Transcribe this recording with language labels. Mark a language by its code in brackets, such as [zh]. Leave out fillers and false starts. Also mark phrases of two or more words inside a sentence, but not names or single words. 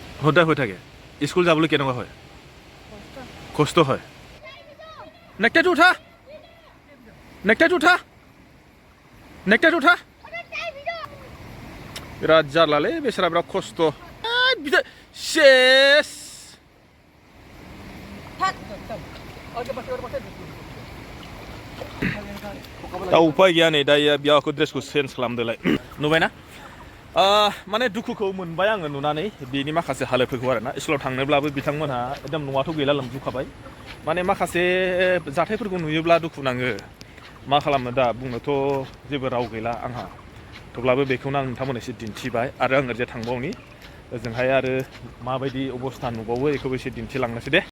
[as] সদায় হৈ থাকে স্কুল যাবলৈ কেনেকুৱা হয় কষ্ট হয় নেকটাইটো উঠা নেকটাইটো উঠা নেকটাইটো উঠা বিৰাট জালালে বেচাৰা বিৰাট কষ্ট [brx] শেষ दा उपाय गैया नै दा बेयावखौ ड्रेसखौ चेन्ज खालामदोलाय नुबायना माने दुखुखौ मोनबाय आङो नुनानै बेनि माखासे हालोदफोरखौ आरोना स्कुलाव थांनोब्लाबो बिथांमोनहा एकदम न'आथ' गैला लोमजोबखाबाय माने माखासे जाथायफोरखौ नुयोब्ला दुखु नाङो मा खालामनो दा बुंनोथ' जेबो राव गैला आंहा थेवब्लाबो बेखौनो आं नोंथांमोननो एसे दिन्थिबाय आरो आं ओरैजाय थांबावनि ओजोंहाय आरो माबायदि अबस्था नुबावो बेखौबो एसे दिन्थिलांनोसै दे